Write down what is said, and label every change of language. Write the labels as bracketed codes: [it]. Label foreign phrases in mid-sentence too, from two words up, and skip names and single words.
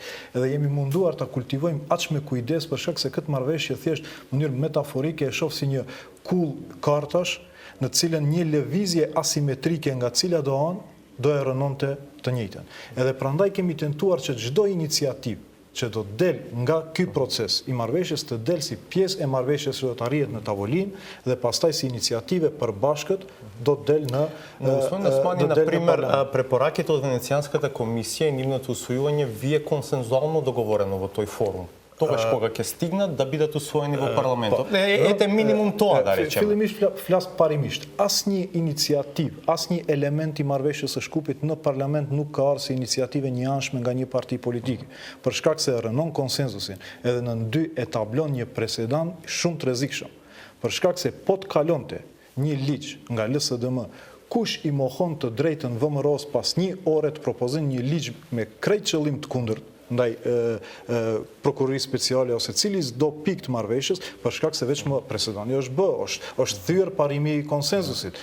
[sq] Edhe jemi munduar ta kultivojmë aq me kujdes, për shkak se këtë marrëveshje thjesht në mënyrë metaforike e shoh si një kull kartash në cilën një lëvizje asimetrike nga cila do anë do e rënonte të njëjtën. Edhe prandaj kemi tentuar që çdo iniciativë që do të del nga ky proces i marrëveshjes të del si pjesë e marrëveshjes që do të arrihet në tavolinë, dhe pastaj si iniciative përbashkët do të del në [mk] Господин Османи, например, препораките од Венецијанската комисија и нивното усвојување вие консензуално договорено во тој форум. Тогаш кога ќе стигнат да бидат усвоени во парламентот. Ете минимум тоа да речеме. [sq] Fillimisht flas parimisht. Asnjë iniciativë, asnjë element i marrëveshjes së Shkupit në parlament nuk ka ardhur si iniciativë njëanshme nga një parti politike, për shkak se rënon konsenzusin, edhe në dy etablon një presedant shumë të rrezikshëm. Për shkak se po të kalonte një ligj nga LSDM, kush i mohon të drejtën VMRO-s pas një ore të propozon një ligj me krejt qëllim të kundërt ndaj prokurorisë speciale ose cili do pikë të marrëveshjes, për shkak se vetëm presedani është është thyer parimi i konsenzusit.